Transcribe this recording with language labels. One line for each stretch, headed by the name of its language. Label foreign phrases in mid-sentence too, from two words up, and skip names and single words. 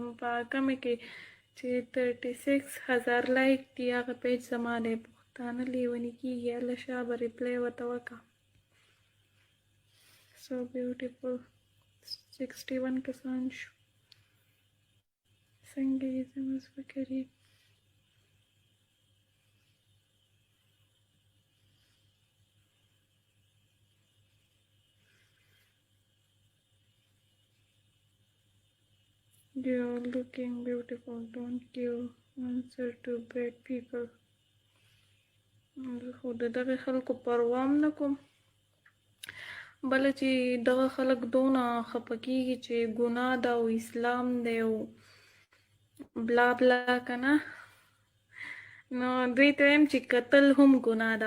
Pashto: په هغه مې کې چې 36,000 لایک دي هغه پیج زما دی. پښتانه لیوني کېږي، هله شا به ریپلی ورته وکړه.
English: so beautiful
Pashto: 61 کسان شو. څنګه یې زموږ فکرې
English: You are looking beautiful. Don't give answer to bad people.
Pashto: خو د دغه خلکو پروام نه کوم. بله چې دغه خلک دونه خفه کېږي چې ګناه ده او اسلام دی او بلا بلا که نه، نو دوی ته وایم چې کتل هم ګناه ده.